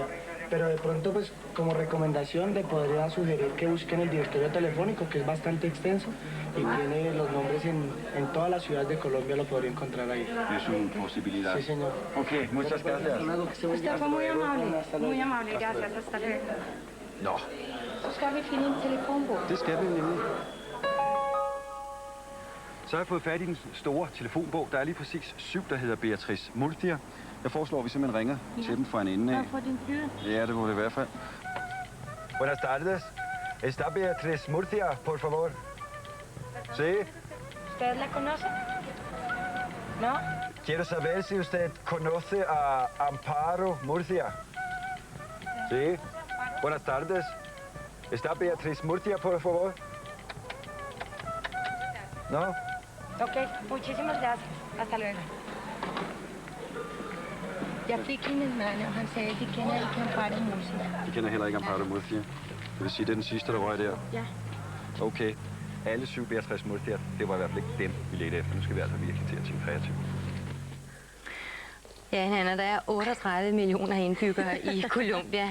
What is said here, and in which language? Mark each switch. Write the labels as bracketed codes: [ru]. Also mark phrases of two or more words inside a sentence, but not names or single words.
[es] Pero de pronto, pues, como recomendación, le podría sugerir que busquen el directorio telefónico, que es bastante extenso y tiene los nombres en todas las ciudades de Colombia, lo podría encontrar ahí. Es una posibilidad. Sí, señor. Ok, muchas gracias. Usted fue muy amable, gracias, hasta luego. [da] Nå, Så skal vi finde en telefonbog. det skal vi nemlig. Så har jeg fået fat i den store telefonbog. Der er lige præcis 7, der hedder Beatriz Murcia. Jeg foreslår, at vi simpelthen ringer til dem fra en ende af. For din fyr. Ja, det må det i hvert fald. [es] Buenas tardes. ¿Está Beatriz Murcia, por favor? Sí. ¿Usted la conoce? ¿No? Quiero saber si usted conoce a Amparo Murcia. Sí. Buenas tardes. ¿Está Beatriz Murcia, por favor? ¿No? Ok, muchísimas gracias. Hasta luego. [da] Jeg fik hendes mand, og han sagde, at de kender ikke Amparo Murcia. De kender heller ikke Amparo Murcia. Det vil sige, det er den sidste, der røg der? Ja. Okay. Alle 7 Beatriz Murcia, det var i hvert fald ikke dem, vi ledte efter. Nu skal vi altså virkelig til at tænke kreativt. Ja, Nanna, der er 38 millioner indbyggere i Colombia.